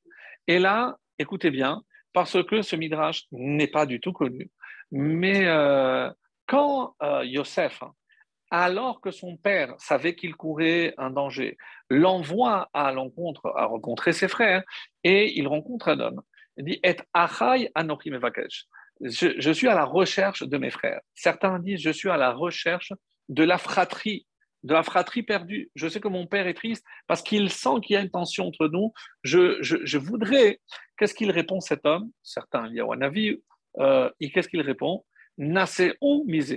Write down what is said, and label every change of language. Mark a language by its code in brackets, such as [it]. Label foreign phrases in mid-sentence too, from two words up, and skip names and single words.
[fr] Et là, écoutez bien, parce que ce midrash n'est pas du tout connu, mais quand Yosef, alors que son père savait qu'il courait un danger, l'envoie à rencontrer ses frères, et il rencontre un homme. [he] Il dit את אחי אנכי מבקש. [fr] Je suis à la recherche de mes frères. Certains disent je suis à la recherche de la fratrie perdue. Je sais que mon père est triste parce qu'il sent qu'il y a une tension entre nous. Je voudrais. Qu'est-ce qu'il répond cet homme? Certains, il y a un avis. Et qu'est-ce qu'il répond? [he] נסעו מזה.